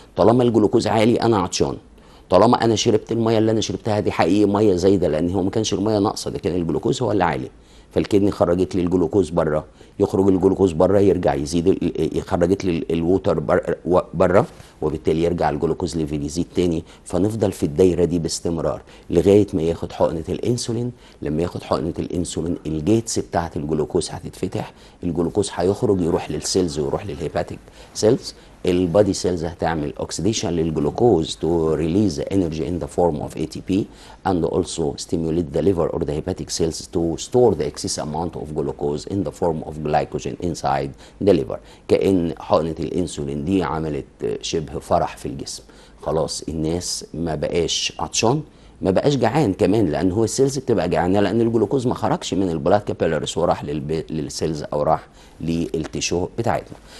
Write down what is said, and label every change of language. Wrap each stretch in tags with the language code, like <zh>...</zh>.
<ar>طالما الجلوكوز عالي انا عطشان، طالما انا شربت الميه اللي انا شربتها دي حقيقي ميه زايده، لان هو ما كانش الميه ناقصه، ده كان الجلوكوز هو اللي عالي، فالكدني خرجت لي الجلوكوز بره، يخرج الجلوكوز بره يرجع يزيد، خرجت لي الووتر بره، وبالتالي يرجع الجلوكوز ليفل يزيد تاني، فنفضل في الدايره دي باستمرار لغايه ما ياخد حقنه الانسولين. لما ياخد حقنه الانسولين الجيتس بتاعه الجلوكوز هتتفتح، الجلوكوز هيخرج يروح للسيلز ويروح للهيباتيك سيلز، البادي سيلز هتعمل اوكسيديشن للجلوكوز</ar> <en>to release the energy in the form of ATP and also stimulate the liver or the hepatic cells to store the excess amount of glucose in the form of glycogen inside the liver.</en> <ar>كأن حقنة الانسولين دي عملت شبه فرح في الجسم، خلاص الناس ما بقاش عطشان، ما بقاش جعان كمان، لان هو السيلز بتبقى جعانه لان الجلوكوز ما خرجش من البلاد كابيلاريز وراح للسيلز او راح للتيشو بتاعتنا.</ar>